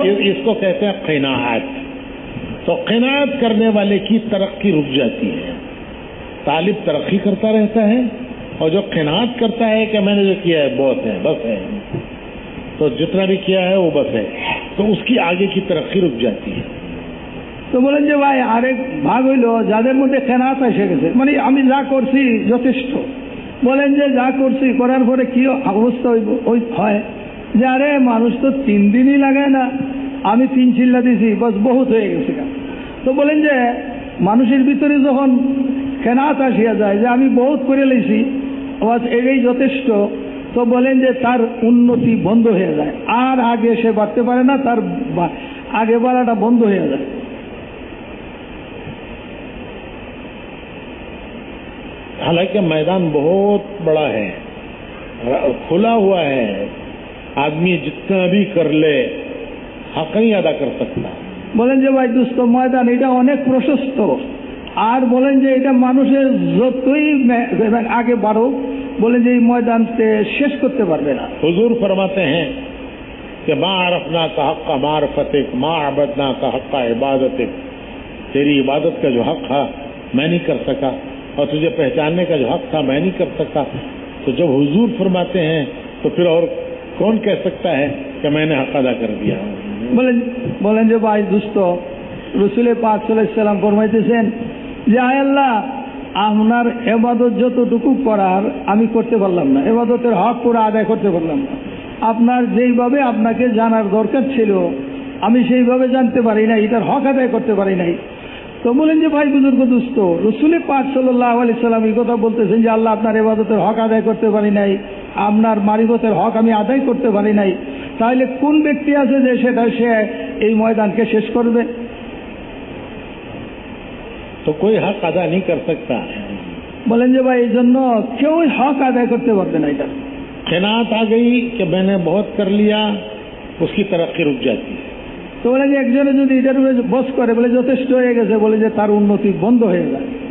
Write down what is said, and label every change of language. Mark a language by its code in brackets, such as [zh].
[hi] इसको कहते हैं क़नाअत। तो क़नाअत करने वाले की तरक्की रुक जाती है। तालिब तरक्की करता रहता है, और जो क़नाअत करता है कि मैंने जो किया है बहुत है, बस है, तो जितना भी किया है वो बस है, तो उसकी आगे की तरक्की रुक जाती है। [bn] তো বলেন যে ভাই আরেক ভাগ হইল যাদের মধ্যে কেনাত এসে গেছে, মানে আমি যা করছি যথেষ্ট, বলেন যে যা করছি করার পরে কি অবস্থা হয় যে আরে মানুষ তো 3 দিনই লাগায় না, আমি 3 চিল্লা দিছি বস বহুত হয়ে গেছে। তো বলেন যে মানুষের ভিতরে যখন কেনাত আসিয়া যায় যে আমি বহুত করে লেছি, বাস এটাই যথেষ্ট, তো বলেন যে তার উন্নতি বন্ধ হয়ে যায়, আর আগে সে বাড়তে পারে না, তার আগে বাড়াটা বন্ধ হয়ে যায়। [hi] हालांकि मैदान बहुत बड़ा है, खुला हुआ है, आदमी जितना भी कर ले हक नहीं अदा कर सकता। [bn] বলেন যে ভাই দোস্ত ময়দান এটা অনেক প্রশস্ত, আর বলেন যে এটা মানুষের যতই আগে বাড়ো, বলেন যে এই ময়দানতে শেষ করতে পারবে না। [hi] हुजूर फरमाते हैं कि [ar] मा अरफना का हक़ मारफतिक, मा अबदना का हक़ इबादतिक, [hi] तेरी इबादत का जो हक था मैं नहीं कर सका, और तुझे पहचानने का जो हक था मैं नहीं कर सकता। तो जब हुजूर फरमाते हैं तो फिर और कौन कह सकता है कि मैंने हक अदा कर दिया। [bn] বলেন যে ভাই দুস্থ রসুল পাক সাল্লাল্লাহু আলাইহি সাল্লাম ফরমাইতেছেন যে আয় আল্লাহ, আপনার ইবাদত যতটুকু করার আমি করতে পারলাম না, ইবাদতের হক পুরো আদায় করতে পারলাম না। আপনার যেইভাবে আপনাকে জানার দরকার ছিল আমি সেইভাবে জানতে পারি নাই, এটার হক আদায় করতে পারি নাই। তো বলেন যে ভাই বুজুর্গ দুস্থ রসুল পাক সাল্লাল্লাহু আলাইহি সাল্লাম এই কথা বলতেছেন যে আল্লাহ আপনার ইবাদতের হক আদায় করতে পারি নাই, আপনার মারিফতের হক আমি আদায় করতে পারি নাই, তাহলে কোন ব্যক্তি আছে যে সেটা সে এই ময়দানকে শেষ করবে? [hi] तो कोई हक अदा नहीं कर सकता। [bn] বলেন যে ভাই এই জন্য কেউ হক আদায় করতে পারবে না। এটা [hi] क़नाअत आ गई कि मैंने बहुत कर लिया, उसकी तरक्की रुक जाती है। [bn] তো বলে যে একজনে যদি এটার উপরে বস করে বলে যথেষ্ট হয়ে গেছে, বলে যে তার উন্নতি বন্ধ হয়ে যায়।